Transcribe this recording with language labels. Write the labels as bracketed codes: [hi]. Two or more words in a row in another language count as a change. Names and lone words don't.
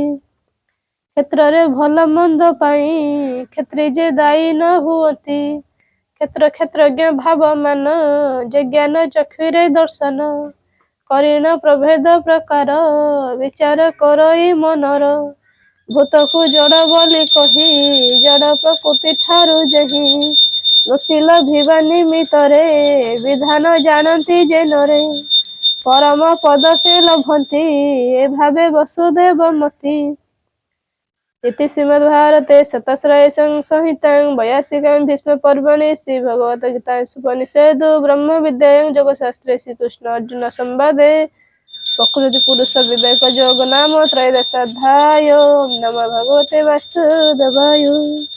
[or] କ୍ଷେତ୍ରରେ ଭଲ ମନ୍ଦ ପାଇଁ କ୍ଷତ୍ରି ଯେ ଦାୟୀ ନ ହୁଅନ୍ତି, କ୍ଷେତ୍ର କ୍ଷେତ୍ରଜ୍ଞ ଭାବମାନ ଯେ ଜ୍ଞାନ ଚକ୍ଷୁରେ ଦର୍ଶନ, କରିଣ ପ୍ରଭେଦ ପ୍ରକାର ବିଚାର କରଇ ମନର, ଭୂତକୁ ଜଡ଼ ବୋଲି କହି ଜଡ଼ ପ୍ରକୃତି ଠାରୁ ଯେହି, ମୁକ୍ତି ଲଭିବା ନିମିତ୍ତରେ ବିଧାନ ଜାଣନ୍ତି ଯେ ନରେ, ପରମ ପଦ ସେ ଲଭନ୍ତି ଏ ଭାବେ ବସୁଦେବ ମତି, [sa] इति श्रीमद्भारते शतस्रयसं संहितां वैयासिकां भीष्मपर्वणि श्रीभगवद्गीतासूपनिषदु ब्रह्मविद्यायां योगशास्त्रे श्रीकृष्ण अर्जुन संवादे प्रकृतिपुरुष विवेकयोगो नाम त्रयोदशोऽध्यायो। नमो भगवते वासुदेवाय।